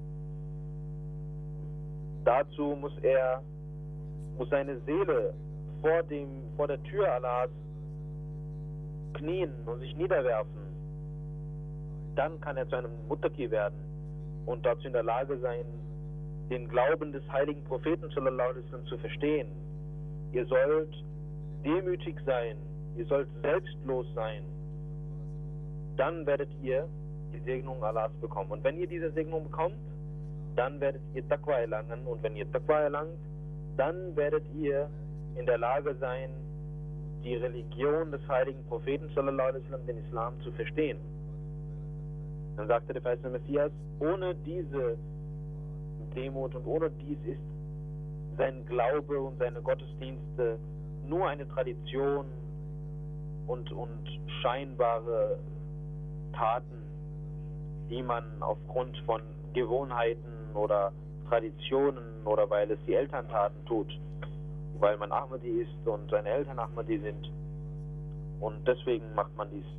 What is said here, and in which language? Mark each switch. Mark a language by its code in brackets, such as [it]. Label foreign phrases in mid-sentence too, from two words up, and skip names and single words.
[de] Dazu muss seine Seele vor der Tür Allahs knien und sich niederwerfen. Dann kann er zu einem Muttaqi werden und dazu in der Lage sein, den Glauben des heiligen Propheten [ar] صلى الله عليه وسلم [de] zu verstehen. Ihr sollt demütig sein, ihr sollt selbstlos sein. Dann werdet ihr die Segnung Allahs bekommen. Und wenn ihr diese Segnung bekommt, dann werdet ihr Taqwa erlangen. Und wenn ihr Taqwa erlangt, dann werdet ihr in der Lage sein, die Religion des heiligen Propheten [ar] صلى الله عليه وسلم, [de] den Islam, zu verstehen. Dann sagte der verheißene Messias, ohne diese Demut und ohne dies ist sein Glaube und seine Gottesdienste nur eine Tradition und scheinbare Taten, die man aufgrund von Gewohnheiten oder Traditionen oder weil es die Eltern taten tut, weil man Ahmadi ist und seine Eltern Ahmadi sind und deswegen macht man dies.